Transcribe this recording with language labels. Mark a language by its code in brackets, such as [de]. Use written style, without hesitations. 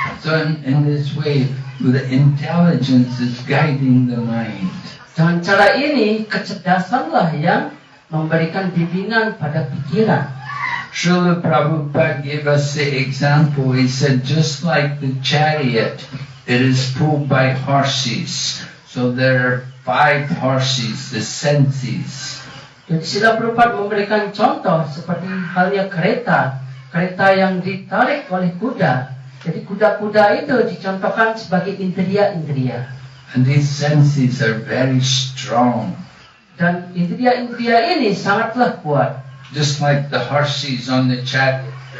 [en] So in this way, the intelligence is guiding the mind. [id] Dengan cara ini, kecerdasanlah yang memberikan bimbingan pada pikiran. [en] Srila Prabhupada gave us the example. He said, just like the chariot, it is pulled by horses. So there are 5 horses, the senses. [id] Jadi Srila Prabhupada memberikan contoh seperti halnya kereta yang ditarik oleh kuda. Jadi kuda-kuda itu dicontohkan sebagai indria-indria. [en] And these senses are very strong. [id] Dan indria-indria ini sangatlah kuat. [en] Just like the horses on the chariot.